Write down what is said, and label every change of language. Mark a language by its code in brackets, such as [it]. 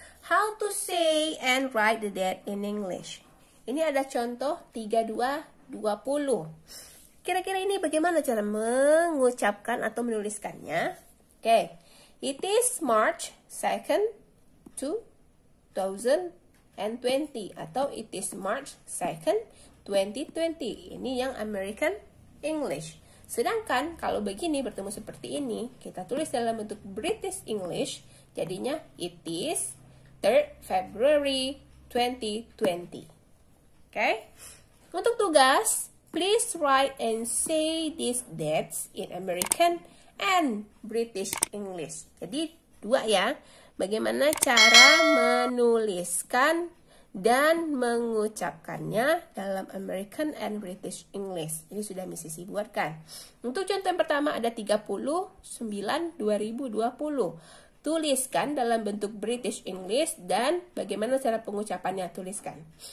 [en] How to say and write the date in English. [id] Ini ada contoh 3220. Kira-kira ini bagaimana cara mengucapkan atau menuliskannya? [en] Oke. It is March 2nd, 2020. Atau it is March 2nd, 2020. [id] Ini yang American English. Sedangkan kalau begini bertemu seperti ini, kita tulis dalam bentuk British English. [en] Jadinya it is 3rd February 2020. Oke. [id] Untuk tugas, [en] please write and say these dates in American and British English. [id] Jadi, dua ya. Bagaimana cara menuliskan dan mengucapkannya dalam American and British English. Ini sudah Miss Sisi buatkan. Untuk contoh yang pertama ada 30/9/2020. Tuliskan dalam bentuk British English dan bagaimana cara pengucapannya, tuliskan.